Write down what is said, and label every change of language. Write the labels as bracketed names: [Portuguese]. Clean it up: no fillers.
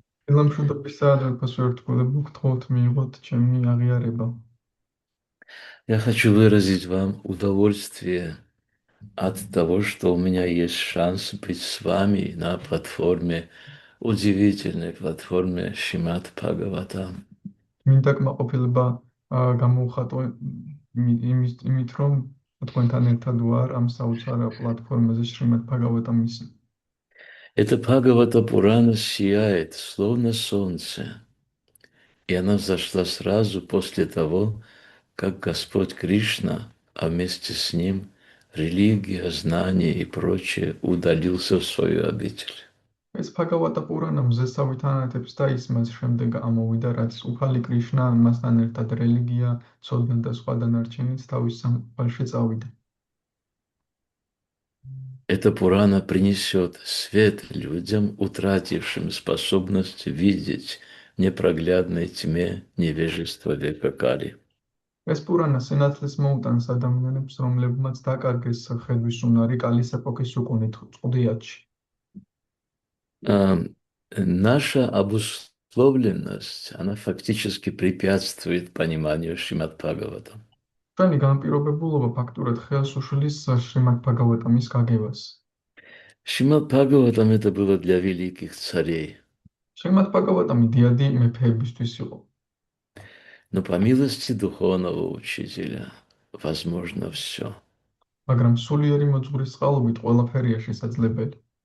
[Georgian] ელამშვიდობისა და ფასვერტყულებულ გთხოვთ მიიღოთ ჩემი აღიარება. [Russian] Я хочу выразить вам удовольствие от того, что у меня есть шанс быть с вами на платформе, удивительной платформе Шримад Бхагаватам. [Georgian] მინდა კმაყოფილება გამოვხატო იმით, რომ თქვენთან ერთად ვარ ამ საოცარ პლატფორმაზე შრიმად ბhagavatam-ის. [Russian] Эта Бхагавата Пурана сияет, словно солнце, и она взошла сразу после того, как Господь Кришна, а вместе с ним религия, знания и прочее удалился в свою обитель. [Georgian] ეს Bhagavata Purana მზესავით ანათებს და ის მას შემდეგ ამოვიდა, რაც უფალი კრიშნა მასთან ერთად რელიგია, ცოდნა და სხვა დანარჩენიც თავის სამყაროში წავიდა. [Russian] Эта Пурана принесет свет людям, утратившим способность видеть в непроглядной тьме невежества века Кали. [Georgian] ეს პურანა სინათლეს მოუტანს ადამიანებს, რომლებმაც დაკარგეს ხედვის უნარი კალის ეპოქის უკუნით წყუდიათში. [Russian] Наша обусловленность, она фактически препятствует пониманию Шримад Бхагаватам. [Georgian] ჩვენი განპირობებულობა ფაქტურად ხელს უშლის შრიმად ბhagavatam-ის გაგებას. [Russian] Шримад Бхагаватам это было для великих царей. [Georgian] შრიმად ბhagavatam-ი დიადი მეფეებისთვის იყო. [Russian] Но по милости духовного учителя возможно все. [Georgian] მაგრამ სულიერი მოძღვრის წყალობით ყველაფერია შესაძლებელი.